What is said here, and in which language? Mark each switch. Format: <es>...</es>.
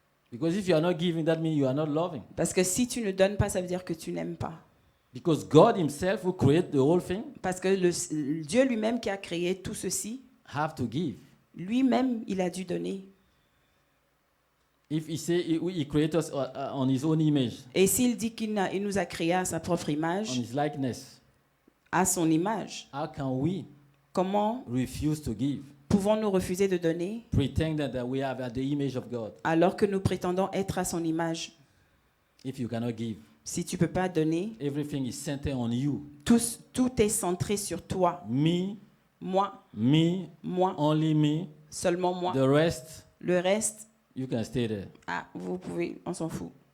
<en>Because if you are not giving, that means you are not loving.</en> <fr>Parce que si tu ne donnes pas, ça veut dire que tu n'aimes pas.</fr> <en>Because God himself who created the whole thing</en> <fr>Parce que Dieu lui-même qui a créé tout ceci,</fr> <en>have to give.</en> <fr>lui-même, il a dû donner.</fr> <en>If he say he created us on his own image,</en> <fr>Et s'il dit qu'il nous a créé à sa propre</fr> <en>on</en> <fr>image,</fr> <en>his likeness,</en> <fr>à son image,</fr> <en>how can we</en> <fr>comment</fr> <en>refuse to give?</en> <fr>pouvons-nous refuser de donner</fr> <en>Pretend that we are the image of God</en> <fr>alors que nous prétendons être à son image?</fr> <en>if you cannot give.</en> <fr>Si tu ne peux pas donner,</fr> <en>Everything is centered on you.</en> <fr>tout est centré sur toi.</fr> <en>Me,</en> <fr>Moi,</fr> <en>only me.</en> <fr>seulement moi.</fr> <en>The rest,</en> <fr>Le reste,</fr> <en>you can stay there.</en> <fr>vous pouvez, on s'en fout.</fr>